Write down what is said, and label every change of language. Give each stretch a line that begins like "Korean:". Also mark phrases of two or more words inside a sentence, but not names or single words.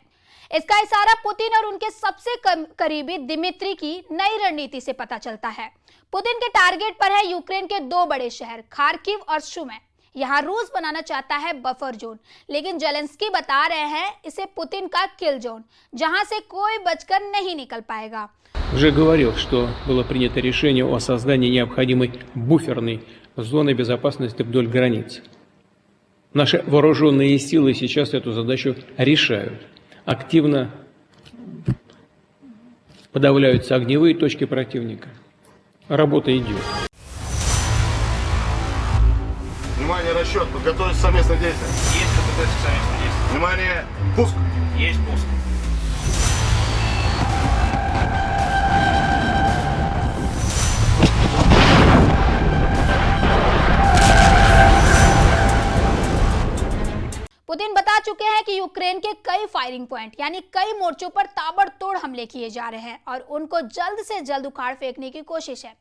Hindi: इसका इशारा पुतिन और उनके सबसे करीबी दिमित्री की नई रणनीति से पता चलता है। पुतिन के टारगेट पर है यूक्रेन के 2 बड़े शहर खार्किव और सुमी। यहाँ रूस बनाना चाहता है
English: buffer zone,
Hindi: लेकिन जेलेंस्की बता रहे हैं इसे पुतिन का
English: kill zone,
Hindi: जहां से कोई बचकर नहीं निकल पाएगा।
Russian: Уже говорил, что было принято решение о создании необходимой буферной зоны безопасности вдоль границ. Наши вооруженные силы сейчас эту задачу решают. Активно подавляются огневые точки противника. Работа идет. Внимание, расчет. Подготовить совместное действие. Есть КПТ к совместным действиям. Внимание, пуск. Есть пуск.
Hindi: पुतिन बता चुके हैं कि यूक्रेन के कई
English: firing point
Hindi: यानी कई मोर्चों पर ताबड़तोड़ हमले किए जा रहे हैं और उनको जल्द से जल्द उखाड़ फेंकने की कोशिश है।